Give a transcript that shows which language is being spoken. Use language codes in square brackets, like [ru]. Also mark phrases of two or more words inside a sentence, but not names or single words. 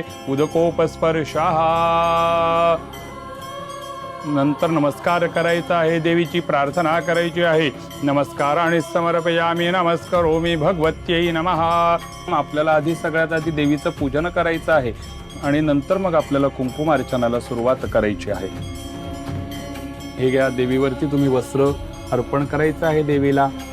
[sa] उदकोपस्पर्शाः. [mr] नंतर नमस्कार करायचा आहे. देवीची प्रार्थना करायची आहे. [sa] नमस्काराणि समर्पयामि नमस्करोमि भगवत्यै नमः. [mr] आपल्याला आधी सगळ्यात आधी देवीचं पूजन करायचं आहे आणि नंतर मग आपल्याला कुंकुमार्चनाला सुरुवात करायची आहे. हे घ्या, देवीवरती तुम्ही वस्त्र अर्पण करायचं आहे देवीला.